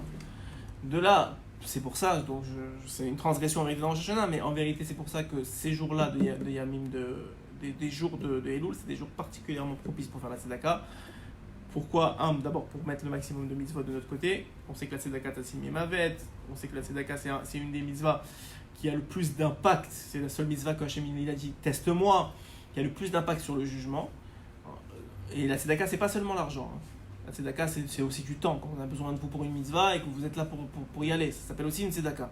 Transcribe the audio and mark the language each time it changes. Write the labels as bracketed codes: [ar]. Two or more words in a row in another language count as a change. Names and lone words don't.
[fr] De là, c'est pour ça, donc c'est une transgression arrivée dans Rosh Hashanah, mais en vérité, c'est pour ça que ces jours-là de Yamim, des jours de Elul, c'est des jours particulièrement propices pour faire la tzedaka. Pourquoi? D'abord pour mettre le maximum de mitzvot de notre côté. On sait que la [he] צדקה תציל ממוות, [fr] on sait que la tzedaka c'est une des mitzvahs qui a le plus d'impact, c'est la seule mitzvah que Hachem il a dit teste-moi, qui a le plus d'impact sur le jugement. Et la tzedaka c'est pas seulement l'argent. La tzedaka c'est aussi du temps, quand on a besoin de vous pour une mitzvah et que vous êtes là pour y aller. Ça s'appelle aussi une tzedaka.